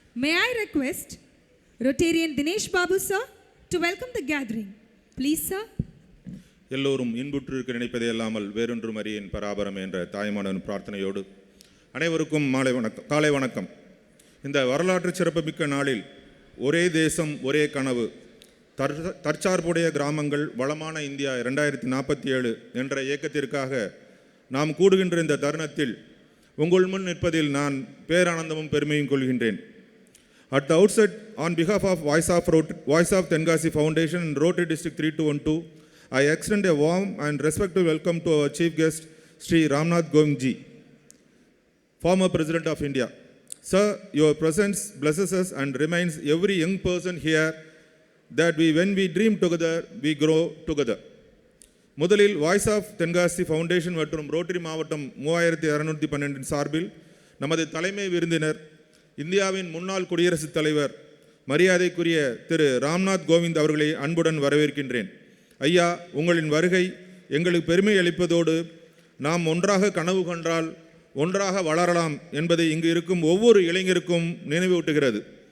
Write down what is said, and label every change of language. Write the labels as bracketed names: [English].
[English] May I request Rotarian Dinesh Babu sir to welcome the gathering. Please sir. [Tamil] எல்லோரும் இன்புற்றிருக்க நினைப்பதே இல்லாமல் வேறொன்றும் அறியேன் பராபரம் என்ற தாய்மானவன் பிரார்த்தனையோடு அனைவருக்கும் காலை வணக்கம். இந்த வரலாற்று சிறப்புமிக்க நாளில் ஒரே தேசம் ஒரே கனவு, தற்சார்புடைய கிராமங்கள் வளமான இந்தியா 2047 என்ற இயக்கத்திற்காக நாம் கூடுகின்ற இந்த தருணத்தில் உங்கள் முன் நிற்பதில் நான் பேரானந்தமும் பெருமையும் கொள்கின்றேன். [English] At the outset, on behalf of Voice of Tenkasi Foundation and Rotary District 3212, I extend a warm and respectful welcome to our chief guest, Sri Ramnath Kovind ji, former President of India. Sir, your presence blesses us and reminds every young person here that when we dream together, we grow together. [Tamil] முதலில் voice of Tenkasi foundation மற்றும் rotary மாவட்டம் 3612 சார்பில் நமது தலைமை விருந்தினர் இந்தியாவின் முன்னாள் குடியரசுத் தலைவர் மரியாதைக்குரிய திரு ராம்நாத் கோவிந்த் அவர்களை அன்புடன் வரவேற்கின்றேன். ஐயா, உங்களின் வருகை எங்களுக்கு பெருமை அளிப்பதோடு நாம் ஒன்றாக கனவு கண்டால் ஒன்றாக வளரலாம் என்பதை இங்கு இருக்கும் ஒவ்வொரு இளைஞருக்கும் நினைவூட்டுகிறது.